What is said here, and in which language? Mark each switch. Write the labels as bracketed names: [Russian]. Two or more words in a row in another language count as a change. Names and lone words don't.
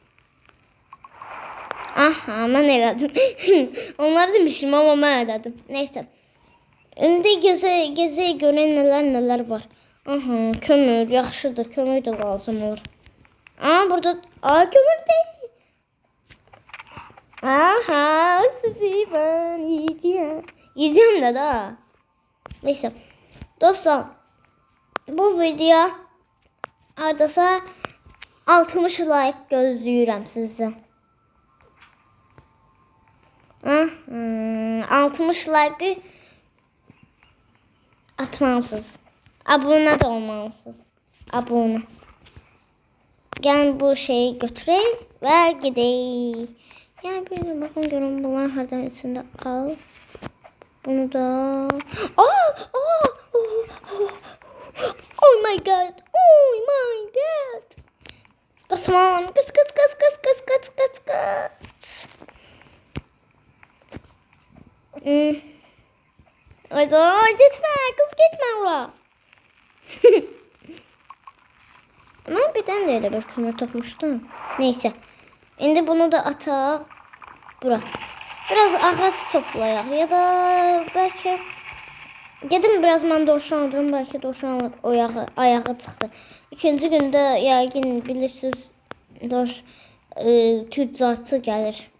[Azerbaijani] Aha, mən elədim. Onlar demişim, amma mən elədim. Neyse. İndi gezək görək nələr var. Aha, kömür yaxşıdır. Kömür də lazım olur. Burada kömür deyil. Aha, [Turkish] sizi ben yiyeceğim de daha. [Azerbaijani] Neyse. Dostlar, bu video ardasa 60 like gözləyirəm sizdən. 60 like atmalısınız. [Turkish] Abone de olmalısınız. Abone. [Azerbaijani] Gəlin bu şeyi götürək və gedək. [Turkish] Yani bir bakın görün bunlar hardan içinde al. Bunu da. [English] Oh my god. [Turkish] Kaçmam. Kaç. Hayda gitme kız gitme ora. Ben birden de öyle bir kömür tapmıştım. Neyse. [Azerbaijani] İndi bunu da ataq bura. Biraz ağac toplayaq ya da bəlkə gedim biraz mən dovşan öldürüm, bəlkə dovşan ayağı çıxdı. İkinci gündə yəqin bilirsiniz tüccarçı gəlir.